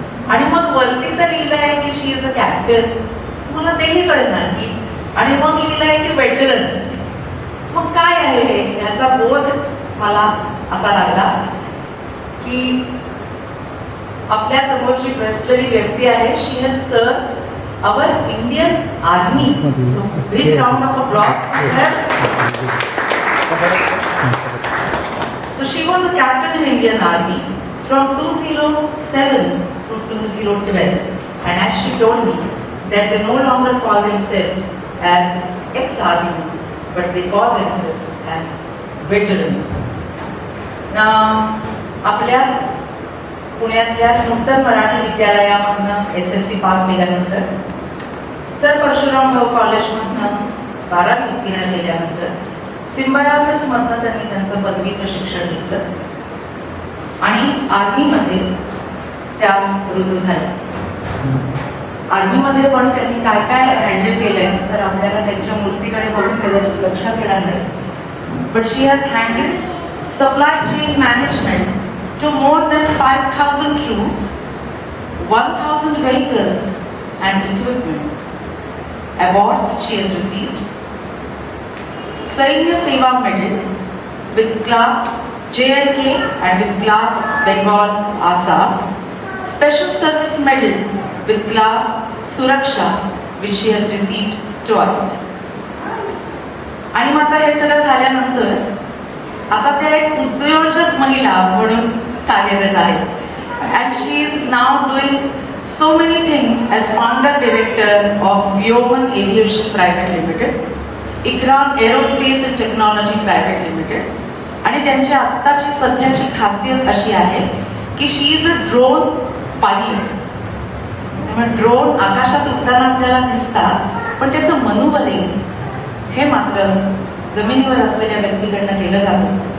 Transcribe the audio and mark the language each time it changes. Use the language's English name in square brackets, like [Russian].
[Marathi] आणि मग वरती तर लिहिलं आहे की [English] she is a captain, [Marathi] मला तेही कळत नाही. आणि मग लिहिलं आहे की वेटरन. मग काय आहे हे ह्याचा बोध मला असा लागला की आपल्या समोरची ट्रस्टरी व्यक्ती आहे. [English] She has served our Indian Army. So big round of applause for her. So she was a captain in Indian Army from 2007 to 2012, and as she told me that they no longer call themselves as ex-army, but they call themselves as veterans. [Marathi] Now, आपल्याच पुण्यातल्या नूतन Marathi विद्यालयामधनं SSC pass केल्यानंतर sir Parshuram भाऊ कॉलेजमधनं 12वी उत्तीर्ण केल्यानंतर symbiosis मधनं त्यांनी त्यांचं पदवीचं शिक्षण घेतलं आणि आर्मीमध्ये त्या रुजू झाल्या. आर्मीमध्ये पण त्यांनी काय काय हँडल केलंय तर आपल्याला त्यांच्या मूर्तीकडे बघून कदाचित लक्षात येणार नाही. [English] But she has handled supply chain management to more than 5,000 troops, 1,000 vehicles and equipments. Awards which she has received: Sainya Seva Medal with class JNK and with class Bengal Assam, Special Service Medal with class Suraksha which she has received twice. [Marathi] आणि मग आता हे सगळं झाल्यानंतर आता त्या एक उद्योजक महिला म्हणून कार्यरत आहे. [English] And she is now doing so many things as founder director of Vyoman Aviation Private Limited, Ikram Aerospace and Technology Private Limited. [Marathi] आणि त्यांची आत्ताची सध्याची खासियत अशी आहे की [English] She is a drone pilot. [Marathi] त्यामुळे ड्रोन आकाशात उडताना आपल्याला दिसतात पण त्याचं मनोबलिंग हे मात्र जमिनीवर असलेल्या व्यक्तीकडनं केलं जातं.